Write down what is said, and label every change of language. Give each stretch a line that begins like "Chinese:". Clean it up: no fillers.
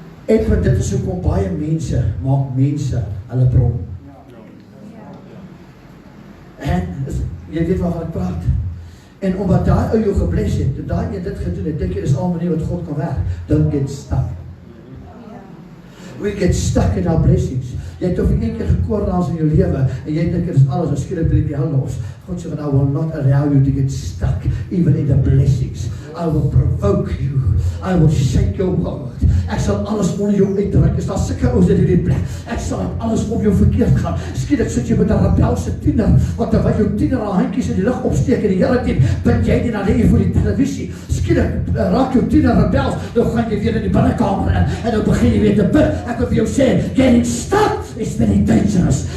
Afrikaans: Edwin, dit is hoekom baie mense maak mense hulle bron. En jy weet waarvan ek praat. En omdat daai ou jou gebless het, en daai jy dit gedoen het, dink jy is al manier wat God kan werk.
English: Don't get stuck. We get stuck in our blessings.
Afrikaans: Jy het of een keer gekoordaans in jou lewe en jy dink dit is alles, en skielik breek die hel los. God sê,
English: I will not allow you to get stuck even in the blessings. I will provoke you. I will shake your world.
Afrikaans: Ek sal alles onder jou uitdruk. Is daar sulke ouens in hierdie plek? Ek sal alles om jou verkeerd gaan. Skielik sit jy met 'n rebelse tiener, wat terwyl jou tiener haar handjies in die lug opsteek en die Here dien, bid jy nie, dan lê jy voor die televisie. Skielik raak jou tiener rebels, dan gaan jy weer in die binnekamer in en dan begin jy weer te bid. Ek wil vir jou sê,
English: getting stuck is very dangerous.